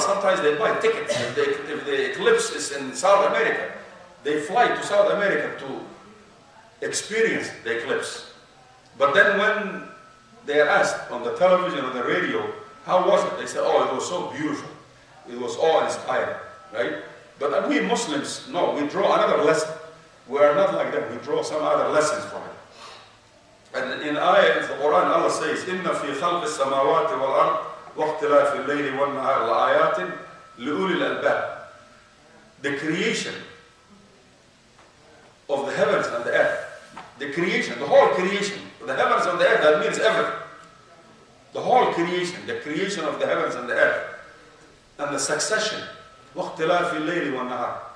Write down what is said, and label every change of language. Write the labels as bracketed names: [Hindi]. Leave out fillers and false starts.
[English] Sometimes they buy tickets. If the eclipse is in South America, they fly to South America to experience the eclipse. But then when they are asked on the television or the radio, how was it? They say, oh, it was so beautiful. It was awe-inspiring, right? But we Muslims, no, we draw another lesson. We are not like that. We draw some other lessons from it. And in ayah in the Quran, Allah says, [Arabic] إِنَّ فِي خَلْقِ السَّمَاوَاتِ وَالْأَرْضِ وَاخْتِلَافِ اللَّيْلِ وَالنَّهَارِ لَآيَاتٍ لِأُولِي الْأَلْبَابِ. [English] The creation of the heavens and the earth. The creation, the whole creation. The heavens and the earth, that means everything. The whole creation, the creation of the heavens and the earth. And the succession [Arabic] وَاخْتِلَافِ اللَّيْلِ وَالنَّهَارِ.